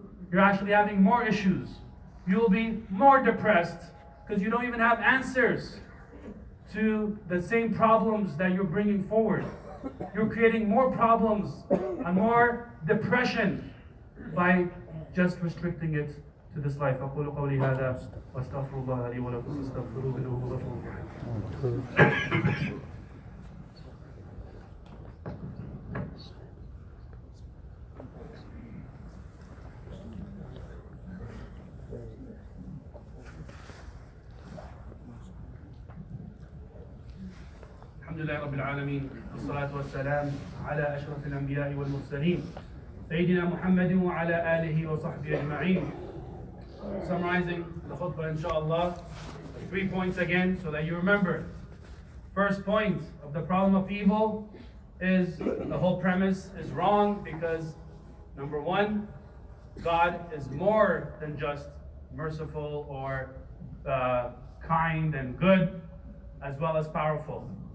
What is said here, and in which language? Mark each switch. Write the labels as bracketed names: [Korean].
[English] You're actually having more issues. You will be more depressed because you don't even have answers to the same problems that you're bringing forward. You're creating more problems and more depression by just restricting it to this life. [Arabic] أقول قولي هذا وأستغفر الله لي ولكم فاستغفروه إنه هو الغفور الرحيم. الحمد لله رب العالمين والصلاة والسلام على أشرف الأنبياء والمرسلين سيدنا محمد وعلى آله وصحبه أجمعين. [English] Summarizing the khutbah inshallah, 3 points again so that you remember. First point of the problem of evil is the whole premise is wrong because number one, God is more than just merciful or kind and good, as well as powerful.